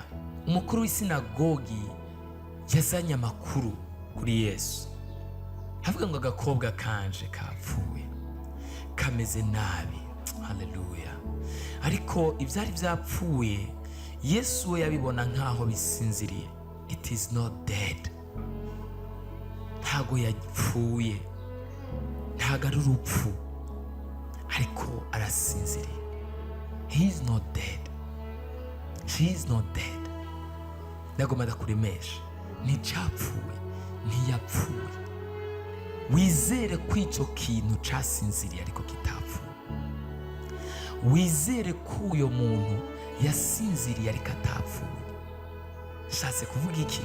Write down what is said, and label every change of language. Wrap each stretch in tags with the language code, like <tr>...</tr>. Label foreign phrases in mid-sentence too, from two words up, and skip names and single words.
<rn>Umukuru w'isinagogi yazanye amakuru kuri Yesu, havuga ngo agakobwa kanje kapfuye, kameze nabi. Haleluya. Ariko ivyari vyapfuye Yesu we yabibona nkaho bisinziriye.</rn> <en>It is not dead.</en> <rn>Ntago yapfuye, ntago ari urupfu, ariko arasinziriye.</rn> <en>He is not dead. She is not dead.</en> <rn>Nagomba ndakuremesha, nticyapfuye, ntiyapfuye. Wizere ko ico kintu casinziriye ariko kitapfuye. Wizere ko uyo muntu yasinziriye ariko atapfuye. Shatse kuvuga iki?</rn>